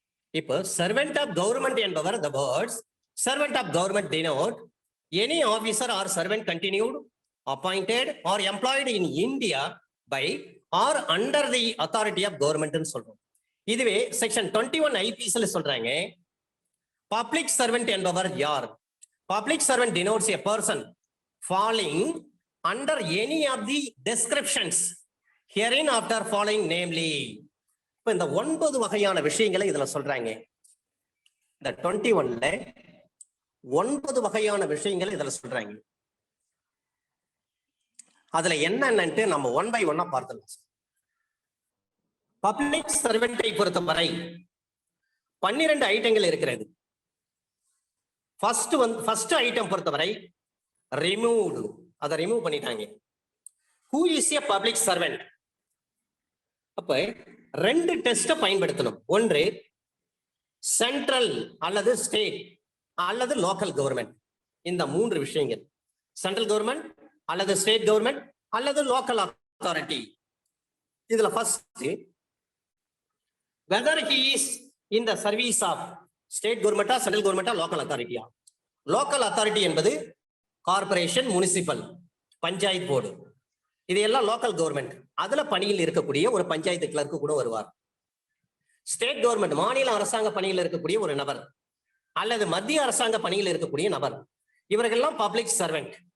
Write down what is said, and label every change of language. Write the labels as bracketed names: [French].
[Tamil] இப்போ [English] servant of government [Tamil] என்பவர், [English] the words servant of government denote any officer or servant continued, appointed or employed in India by or under the authority of government [Tamil] ன்னு சொல்றோம். இதுவே section 21 ஐபிசில சொல்றாங்க, public servant என்பவர் யார்? [English] Public servant denotes a person falling under any of the descriptions herein after following, namely. [Tamil] இப்ப இந்த 9 வகையான விஷயங்களை இதுல சொல்றாங்க. இந்த 21ல 9 வகையான விஷயங்களை இதுல சொல்றாங்க. அதுல என்னன்னு நம்ம 1 by 1 பார்த்துக்கலாம். பப்ளிக் சர்வெண்டை பொறுத்தவரை 12 ஐட்டங்கள் இருக்கிறது. ஃபர்ஸ்ட் ஐட்டம் பொறுத்தவரை ரிமூவ்டு, அதை ரிமூவ் பண்ணிட்டாங்க. [English] Who is a public servant? [Tamil] அப்ப 2 டெஸ்ட பயன்படுத்தணும். ஒன்று சென்ட்ரல் அல்லது ஸ்டேட் அல்லது லோக்கல் கவர்மெண்ட். இந்த 3 விஷயங்கள், சென்ட்ரல் கவர்மெண்ட் அல்லது ஸ்டேட் கவர்மெண்ட் அல்லது லோக்கல் அத்தாரிட்டி. இதுல first, [English] whether he is in the service of state government, central government, local authority. [Tamil] Local authority என்பது கார்பரேஷன், முனிசிபல், பஞ்சாயத்து போர்டு, இது எல்லாம் லோக்கல் கவர்மெண்ட். அதுல பணியில் இருக்கக்கூடிய ஒரு பஞ்சாயத்து கிளர்க்கு கூட வருவார். ஸ்டேட் கவர்மெண்ட், மாநில அரசாங்க பணியில் இருக்கக்கூடிய ஒரு நபர் அல்லது மத்திய அரசாங்க பணியில் இருக்கக்கூடிய நபர், இவர்கள்லாம் பப்ளிக் சர்வெண்ட்.